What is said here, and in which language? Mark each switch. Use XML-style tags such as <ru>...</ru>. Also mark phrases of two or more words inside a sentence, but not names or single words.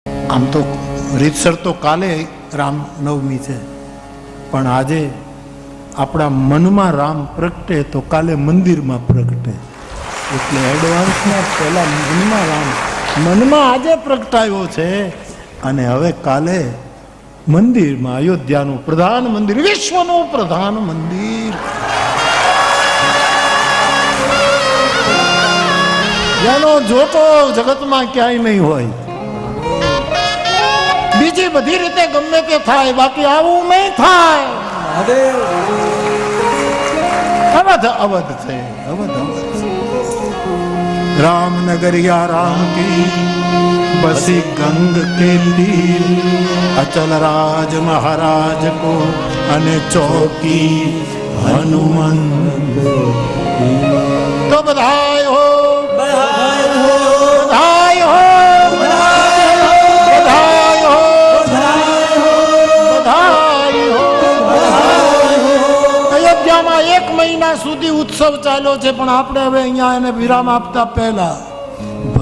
<gu>આમ તો રીતસર તો કાલે રામનવમી છે, પણ આજે આપણા મનમાં રામ પ્રગટે તો કાલે મંદિરમાં પ્રગટે, એટલે એડવાન્સમાં પહેલા મનમાં રામ મનમાં આજે પ્રગટાયો છે અને હવે કાલે મંદિરમાં અયોધ્યાનું પ્રધાન મંદિર, વિશ્વનું પ્રધાન મંદિર, જેનો જોતો જગતમાં ક્યાંય નહીં હોય. બીજી બધી રીતે ગમે તે થાય, બાકી આવું નહીં થાય. અવધ અવધ છે, અવધ અવધ.</gu> <hi>रामनगरिया राम की बसी गंग के तीर, अचल राज महाराज को अने चौकी हनुमंत. तो बधाई हो, बधाई हो, बधाई हो, बधाई हो, बधाई हो.</hi> <gu>અયોધ્યામાં 1 મહિના સુધી ઉત્સવ ચાલ્યો છે, પણ આપણે હવે અહીંયા એને વિરામ આપતા પહેલા</gu>